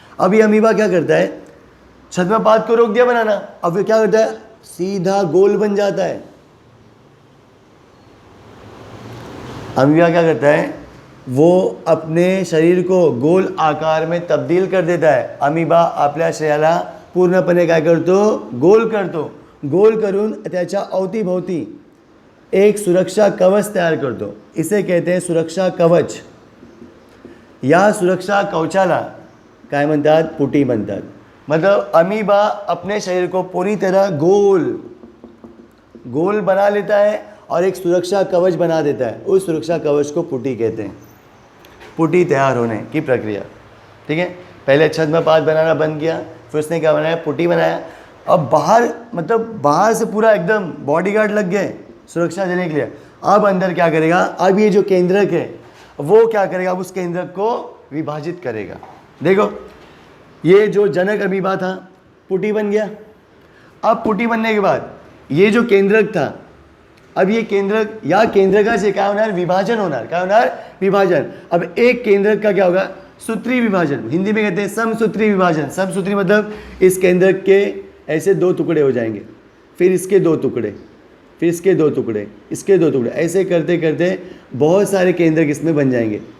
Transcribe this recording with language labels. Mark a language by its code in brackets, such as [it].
[hi] अब ये अमीबा क्या करता है, छद्मपाद को रोक दिया बनाना, अब ये क्या करता है, सीधा गोल बन जाता है. अमीबा क्या करता है, वो अपने शरीर को गोल आकार में तब्दील कर देता है. [mr] अमीबा आपल्या शरीराला पूर्णपणे काय करतो, गोल करतो. गोल करून त्याच्या अवतीभोवती एक सुरक्षा कवच तयार करतो. [hi] इसे कहते हैं सुरक्षा कवच. [mr] या सुरक्षा कवचाला काय म्हणतात, पुटी म्हणतात. [hi] मतलब अमीबा अपने शरीर को पूरी तरह गोल बना लेता है और एक सुरक्षा कवच बना देता है. उस सुरक्षा कवच को पुटी कहते हैं. पुटी तैयार होने की प्रक्रिया. ठीक है, पहले छद्मपाद बनाना बंद किया, फिर उसने क्या बनाया, पुटी बनाया. अब बाहर, मतलब बाहर से पूरा एकदम बॉडीगार्ड लग गए सुरक्षा देने के लिए. अब अंदर क्या करेगा, अब ये जो केंद्रक है वो क्या करेगा, अब उस केंद्रक को विभाजित करेगा. देखो, ये जो जनक अमीबा था पुटी बन गया. अब पुटी बनने के बाद ये जो केंद्रक था, अब ये केंद्रक [mr] या केंद्रकाचे काय होणार, विभाजन होणार. काय होणार, विभाजन. [hi] अब एक केंद्रक का क्या होगा, सूत्री विभाजन. हिंदी में कहते हैं समसूत्री विभाजन. समसूत्री मतलब इस केंद्रक के ऐसे दो टुकड़े हो जाएंगे, फिर इसके दो टुकड़े, फिर इसके दो टुकड़े, इसके दो टुकड़े, ऐसे करते करते बहुत सारे केंद्रक इसमें बन जाएंगे.